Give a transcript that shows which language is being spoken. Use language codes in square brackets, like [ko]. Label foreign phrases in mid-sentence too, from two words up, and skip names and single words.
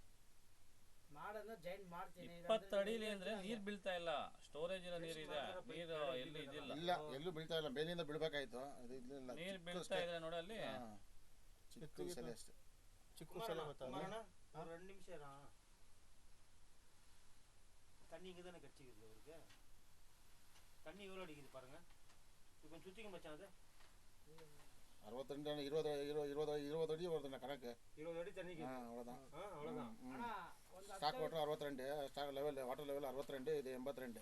[kn] ಮಾಡನ್ನ ಜಾಯಿನ್ ಮಾಡ್ತೀನಿ. 20 ಅಡಿಲಿ ಅಂದ್ರೆ ನೀರು ಬೀಳ್ತಾ ಇಲ್ಲ, ಸ್ಟೋರೇಜ್ ಇರೋ ನೀರು ಇದೆ, ನೀರು ಎಲ್ಲಿ ಇದಿಲ್ಲ. ಇಲ್ಲ ಎಲ್ಲೂ ಬೀಳ್ತಾ ಇಲ್ಲ, ಮೇಲಿಂದ ಬೀಳ್ಬೇಕಾಯ್ತು. ಅದು ಇಲ್ಲ ನೀರು ಬೀಳ್ತಾ ಇದೆ ನೋಡಿ ಅಲ್ಲಿ. ಚಿಕ್ಕ ಸಲ ಅಷ್ಟೇ. ಚಿಕ್ಕ ಸಲ ಗೊತ್ತಾ? 2 ನಿಮಿಷ ಇರ. [ta] தண்ணி இங்கே தானே கடிச்சிக்குது அவருக்கு. தண்ணி எவ்வளோ அடிக்குது பாருங்க. இப்போ கொஞ்சம் சுற்றிக்க மச்சான் அது. 62 20 அடி வருதுண்ணா கணக்கு. 20 அடி தண்ணி. அவ்வளோதான். அவ்வளோதான். [en] stock water 62, stock level water level 62, இது 82.